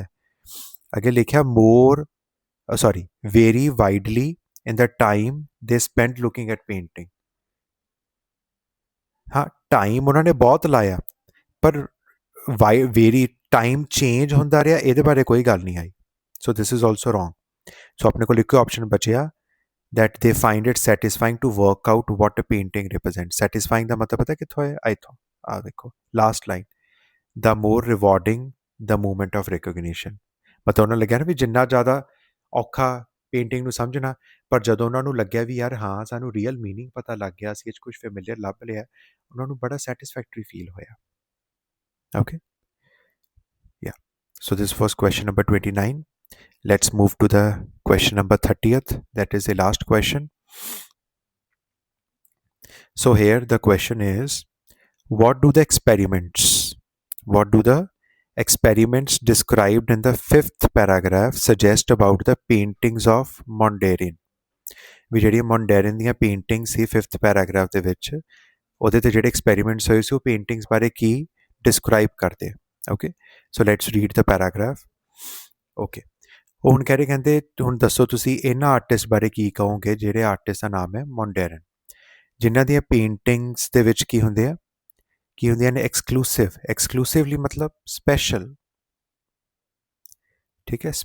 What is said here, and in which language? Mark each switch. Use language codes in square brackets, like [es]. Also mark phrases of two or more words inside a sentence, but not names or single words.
[pa] ਅੱਗੇ ਲਿਖਿਆ [en] more very widely in the time they spend looking at painting. [pa] ਹਾਂ, ਟਾਈਮ ਉਹਨਾਂ ਨੇ ਬਹੁਤ ਲਾਇਆ, ਪਰ [en] very time [pa] ਚੇਂਜ ਹੁੰਦਾ ਰਿਹਾ ਇਹਦੇ ਬਾਰੇ ਕੋਈ ਗੱਲ ਨਹੀਂ ਆਈ। [en] so this is also wrong. [pa] ਸੋ ਆਪਣੇ ਕੋਲ ਇੱਕੋ ਆਪਸ਼ਨ ਬਚਿਆ [en] that they find it satisfying to work out what a painting represents. [pa] Satisfying ਦਾ ਮਤਲਬ ਪਤਾ ਕਿੱਥੋਂ ਹੈ, ਇੱਥੋਂ ਆ ਦੇਖੋ [en] last line, the more rewarding the moment of recognition। [pa] ਮਤਲਬ ਉਹਨਾਂ ਨੂੰ ਲੱਗਿਆ ਨਾ ਵੀ ਜਿੰਨਾ ਜ਼ਿਆਦਾ ਔਖਾ ਪੇਂਟਿੰਗ ਨੂੰ ਸਮਝਣਾ, ਪਰ ਜਦੋਂ ਉਹਨਾਂ ਨੂੰ ਲੱਗਿਆ ਵੀ ਯਾਰ ਹਾਂ ਸਾਨੂੰ [en] real meaning [pa] ਪਤਾ ਲੱਗ ਗਿਆ, ਅਸੀਂ ਇਹ 'ਚ ਕੁਛ ਫੈਮਿਲੀਅਰ ਲੱਭ ਲਿਆ, ਉਹਨਾਂ ਨੂੰ ਬੜਾ [en] satisfactory feel [pa] ਹੋਇਆ। ਓਕੇ, [en] yeah, so this was question number 29. Let's move to the question number 30th, that is the last question. So here the question is, what do the experiments described in the 5th paragraph suggest about the paintings of Mondrian? [pa] ਵੀ ਜਿਹੜੀਆਂ ਮੌਂਡੇਰਨ ਦੀਆਂ ਪੇਂਟਿੰਗਸ ਸੀ 5th ਪੈਰਾਗ੍ਰਾਫ ਦੇ ਵਿੱਚ, ਉਹਦੇ ਤੇ ਜਿਹੜੇ ਐਕਸਪੈਰੀਮੈਂਟਸ ਹੋਏ ਸੀ ਉਹ ਪੇਂਟਿੰਗਸ ਬਾਰੇ ਕੀ ਡਿਸਕ੍ਰਾਈਬ ਕਰਦੇ। [en] okay, so let's read the paragraph. [pa] ਓਕੇ, ਉਹ ਹੁਣ ਕਹਿ ਰਹੇ, ਕਹਿੰਦੇ ਹੁਣ ਦੱਸੋ ਤੁਸੀਂ ਇਹਨਾਂ ਆਰਟਿਸਟ ਬਾਰੇ ਕੀ ਕਹੋਗੇ ਜਿਹੜੇ ਆਰਟਿਸਟ ਦਾ ਨਾਮ ਹੈ ਮੌਂਡੇਰਨ, ਜਿਨ੍ਹਾਂ ਦੀਆਂ ਪੇਂਟਿੰਗਸ ਦੇ ਵਿੱਚ ਕੀ ਹੁੰਦੇ ਆ ਕੀ ਹੁੰਦੀਆਂ ਨੇ ਐਕਸਕਲੂਸਿਵਲੀ ਮਤਲਬ ਸਪੈਸ਼ਲ, ਠੀਕ ਹੈ।